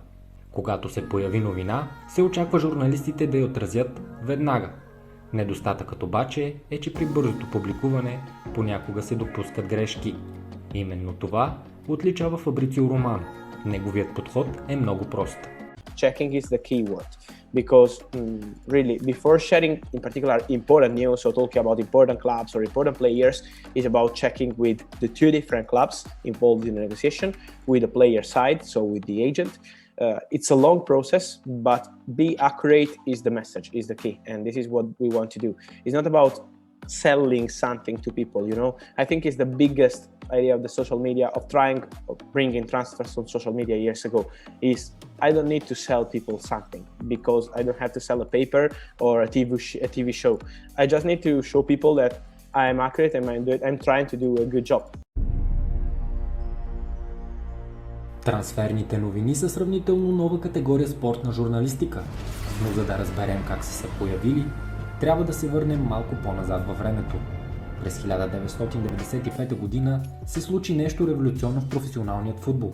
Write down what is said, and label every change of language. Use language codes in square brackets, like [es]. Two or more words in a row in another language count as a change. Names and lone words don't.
[bg] Когато се появи новина, се очаква журналистите да я отразят веднага. Недостатъкът обаче е, че при бързото публикуване понякога се допускат грешки. Именно това отличава Фабрицио Романо. Неговият подход е много прост. [en] checking is the key word, because really before sharing in particular important news or talking about important clubs or important players is about checking with the two different clubs involved in the negotiation, with the player side, so with the agent. It's a long process, but be accurate is the message, is the key, and this is what we want to do. It's not about selling something to people, you know. I think it's the biggest idea of the social media, of trying bringing transfers on social media years ago, is I don't need to sell people something, because I don't have to sell a paper or a TV show. I just need to show people that I'm accurate and I'm trying to do a good job. [bg] Трансферните новини са сравнително нова категория спортна журналистика, но за да разберем как са се появили, трябва да се върнем малко по-назад във времето. През 1995 година се случи нещо революционно в професионалният футбол.